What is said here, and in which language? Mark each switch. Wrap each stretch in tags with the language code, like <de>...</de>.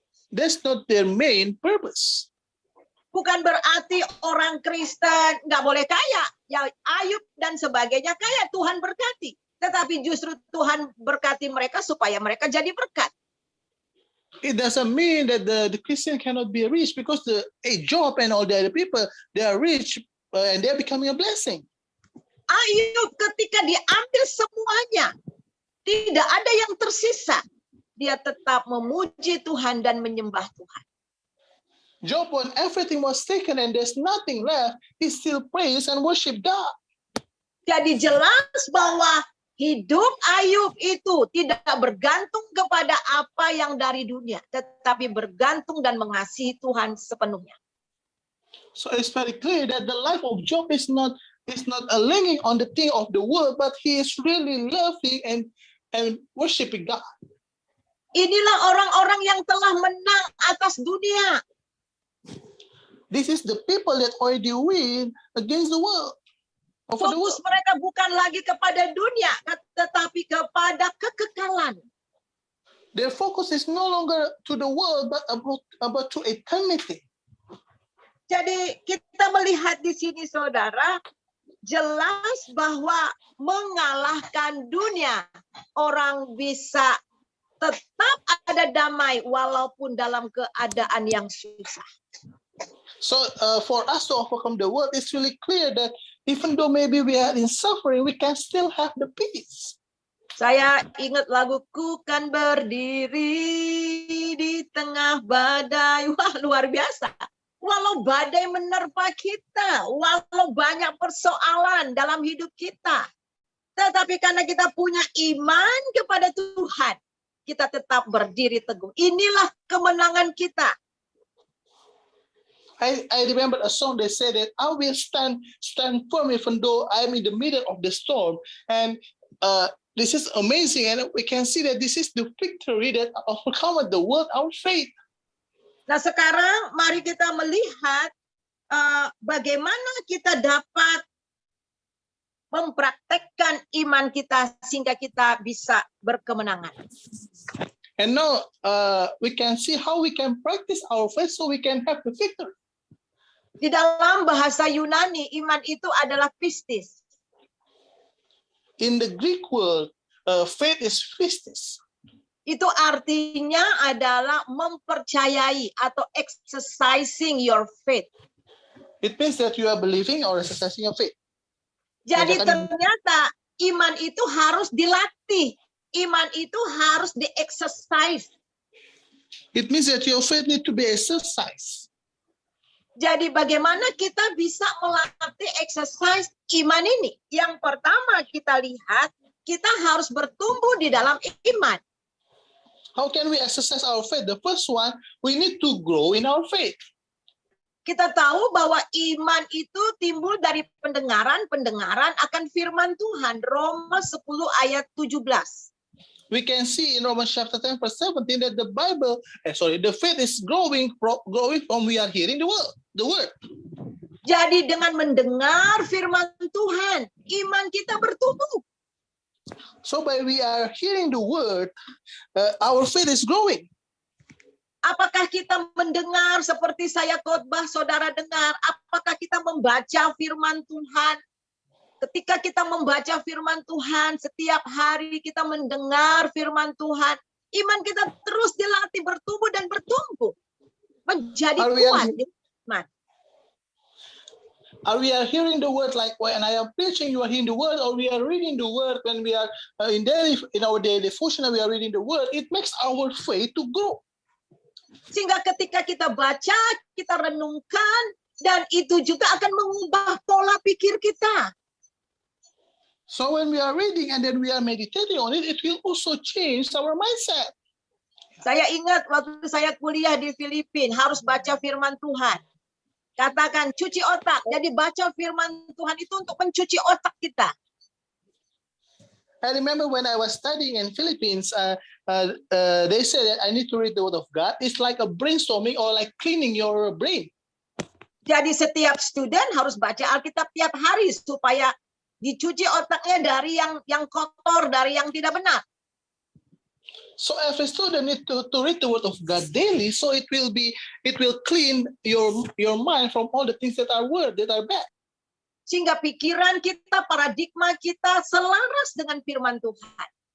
<en>That's not their main purpose.</en> <id>Bukan berarti orang Kristen nggak boleh kaya. Ya Ayub dan sebagainya kaya, Tuhan berkati. Tetapi justru Tuhan berkati mereka supaya mereka jadi berkat.</id> <en>It doesn't mean that the Christian cannot be rich because Job and all the other people, they are rich and they are becoming a blessing.</en> <id>Ayub ketika diambil semuanya, tidak ada yang tersisa. Dia tetap memuji Tuhan dan menyembah Tuhan.</id> <en>Job, when everything was taken and there's nothing left, he still prays and worship God.</en> <id>Jadi jelas bahwa hidup Ayub itu tidak bergantung kepada apa yang dari dunia, tetapi bergantung dan mengasihi Tuhan sepenuhnya.</id> <en>So it's very clear that the life of Job is not leaning on the thing of the world, but he is really loving and worshiping God.</en> <id>Inilah orang-orang yang telah menang atas dunia.</id> <en>This is the people that already win against the world.</en> <id>Fokus mereka bukan lagi kepada dunia, tetapi kepada kekekalan.</id> <en>Their focus is no longer to the world, but about to eternity.</en> <id>Jadi kita melihat di sini, saudara, jelas bahwa mengalahkan dunia, orang bisa tetap ada damai walaupun dalam keadaan yang susah.</id> <en>So for us to overcome the world, it's really clear that even though maybe we are in suffering, we can still have the peace.</en> <id>Saya ingat laguku kan berdiri di tengah badai. Wah, luar biasa. Walau badai menerpa kita, walau banyak persoalan dalam hidup kita, tetapi karena kita punya iman kepada Tuhan, kita tetap berdiri teguh. Inilah kemenangan kita.</id> <en>I remember a song that said that I will stand firm even though I'm in the middle of the storm. And this is amazing. And we can see that this is the victory that overcomes the world, our faith.</en> <id>Nah sekarang mari kita melihat bagaimana kita dapat mempraktekkan iman kita sehingga kita bisa berkemenangan.</id> <en>And now we can see how we can practice our faith so we can have the victory.</en> <id>Di dalam bahasa Yunani, iman itu adalah pistis.</id> <en>In the Greek word, faith is pistis.</en> <id>Itu artinya adalah mempercayai atau</id> <en>exercising your faith. It means that you are believing or exercising your faith.</en> <id>Jadi ternyata iman itu harus dilatih. Iman itu harus di-exercise.</id> <en>It means that your faith need to be exercised.</en> <id>Jadi bagaimana kita bisa melatih exercise iman ini? Yang pertama kita lihat, kita harus bertumbuh di dalam iman.</id> <en>How can we exercise our faith? The first one, we need to grow in our faith.</en> <id>Kita tahu bahwa iman itu timbul dari pendengaran akan firman Tuhan. Roma 10 ayat 17.</id> <en>We can see in Romans chapter 10 verse 17 that the faith is growing from we are hearing the word.</en> <id>Jadi dengan mendengar firman Tuhan, iman kita bertumbuh.</id> <en>So by we are hearing the word, our faith is growing.</en> <id>Apakah kita mendengar seperti saya khotbah, saudara dengar? Apakah kita membaca firman Tuhan? Ketika kita membaca firman Tuhan, setiap hari kita mendengar firman Tuhan, iman kita terus dilatih bertumbuh dan bertumbuh. Menjadi kuat di iman.</id> <en>Are we are hearing the word like when I am preaching, you are hearing the word, or we are reading the word when we are in our daily devotion, we are reading the word. It makes our faith to grow.</en> <id>Sehingga ketika kita baca, kita renungkan, dan itu juga akan mengubah pola pikir kita.</id> <en>So when we are reading and then we are meditating on it, it will also change our mindset.</en> <id>Saya ingat waktu saya kuliah di Filipina, harus baca firman Tuhan. Katakan cuci otak. Jadi baca firman Tuhan itu untuk mencuci otak kita.</id> <en>I remember when I was studying in Philippines, they said that I need to read the word of God. It's like a brainstorming or like cleaning your brain.</en> <id>Jadi setiap student harus baca Alkitab tiap hari supaya dicuci otaknya dari yang kotor, dari yang tidak benar.</id> <en>So every student need to read the word of God daily, so it will clean your mind from all the things that are bad.</en> <id>Sehingga pikiran kita, paradigma kita selaras dengan firman Tuhan.</id>